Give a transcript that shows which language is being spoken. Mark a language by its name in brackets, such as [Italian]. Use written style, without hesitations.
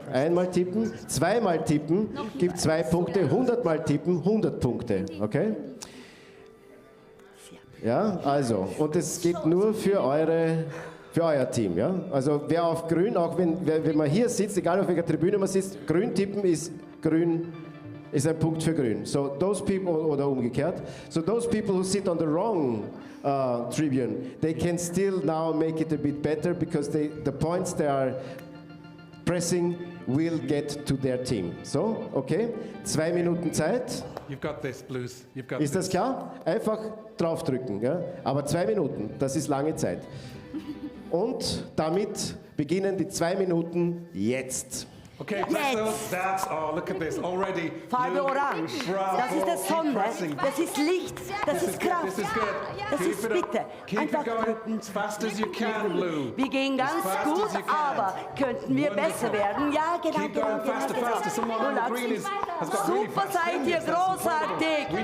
[German] Einmal tippen, zweimal tippen gibt 2 Punkte, 100 Mal tippen, 100 Punkte. Okay? Ja, also, und es geht nur für euer Team. Ja? Also wer auf grün, auch wenn man hier sitzt, egal auf welcher Tribüne man sitzt, grün tippen ist grün. Ist ein Punkt für grün. [English] So those people, [German] oder umgekehrt, [English] so those people who sit on the wrong tribune, they can still now make it a bit better because the points they are pressing will get to their team. [German] So, okay, 2 Minuten Zeit. [English] You've got this, Blues. You've got [German] Ist das klar? Einfach draufdrücken. Ja? Aber 2 Minuten, das ist lange Zeit. Und damit beginnen die 2 Minuten jetzt. [English] Okay, that's look at this already. [German] Farbe Orange. Das ist die Sonne, das ist Licht, das ist Kraft. [English] This is good. [German] Das ist bitte. Einfach drücken. [English] As fast as you can, Blue. [German] Wir gehen ganz gut, aber könnten wir besser werden? Ja, genau. Super, seid ihr großartig.